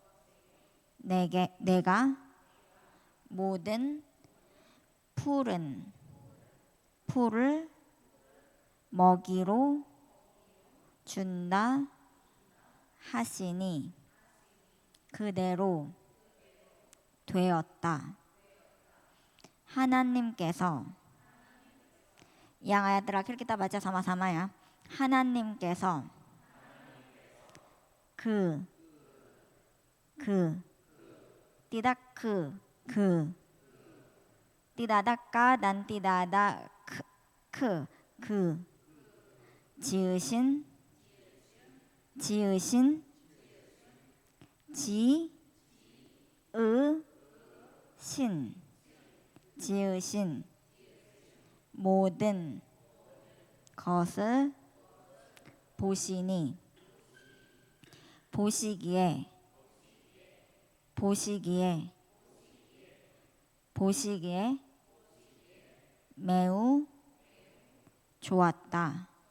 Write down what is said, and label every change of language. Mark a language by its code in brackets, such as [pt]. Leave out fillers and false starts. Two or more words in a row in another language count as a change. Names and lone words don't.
[ko] 내가 모든 풀을 먹이로 준다 하시니 그대로 되었다. 하나님께서. [id] Yang ayat terakhir kita baca sama-sama ya. [ko] 하나님께서. 그. [id] Tidak ke. Tidak ada ka dan tidak ada ke. [ko] 지으신. 지으신 모든 것을 보시니 보시기에 매우 좋았다.